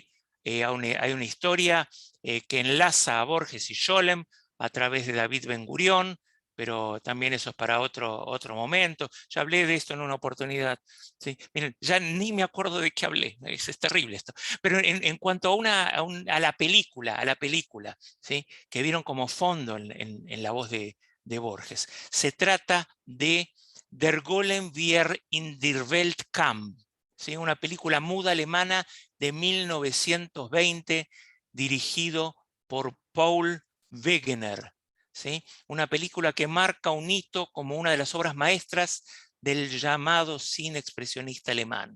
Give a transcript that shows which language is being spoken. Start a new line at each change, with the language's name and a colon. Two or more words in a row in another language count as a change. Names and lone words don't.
Spanish: Hay una historia que enlaza a Borges y Scholem a través de David Ben Gurión, pero también eso es para otro momento. Ya hablé de esto en una oportunidad. ¿Sí? Miren, ya ni me acuerdo de qué hablé, es terrible esto. Pero en cuanto a la película, ¿sí?, que vieron como fondo en la voz de Borges. Se trata de Der Golem wir in der Welt kam, ¿sí?, una película muda alemana de 1920 dirigido por Paul Wegener. ¿Sí? Una película que marca un hito como una de las obras maestras del llamado cine expresionista alemán.